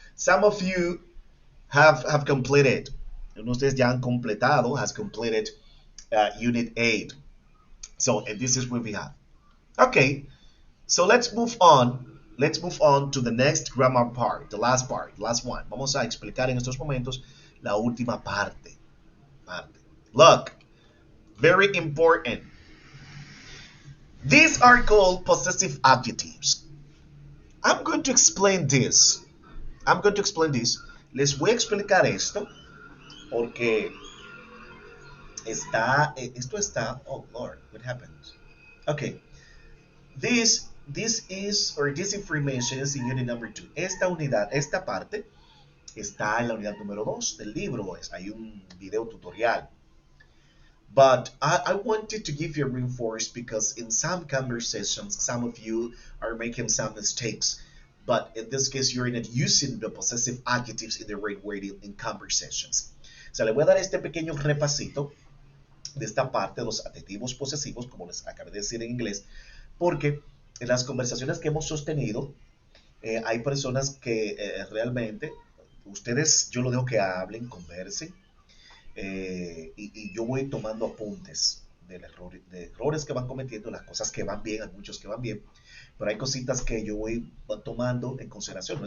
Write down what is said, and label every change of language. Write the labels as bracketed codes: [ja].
[en] Some of you have completed. [es] Ustedes ya han completado, [en] has completed Unit 8. So, and this is what we have. Okay, so let's move on. Let's move on to the next grammar part, the last part, the last one. [es] Vamos a explicar en estos momentos la última parte. [en] Look, very important. These are called possessive adjectives. I'm going to explain this. I'm going to explain this. [es] Les voy a explicar esto porque esto está, [en] oh Lord, what happened? Okay, this is, or this information is in unit number 2. [es] Esta unidad, esta parte, está en la unidad número 2 del libro. Hay un video tutorial. [en] But I wanted to give you a reinforce because in some conversations, some of you are making some mistakes. But in this case, you're not using the possessive adjectives in the right way in conversations. [es] So le voy a dar este pequeño repasito de esta parte de los adjetivos posesivos, como les acabé de decir en inglés, porque en las conversaciones que hemos sostenido, hay personas que realmente, ustedes, yo lo dejo que hablen, conversen, y yo voy tomando apuntes de errores que van cometiendo, las cosas que van bien, hay muchos que van bien, pero hay cositas que yo voy tomando en consideración.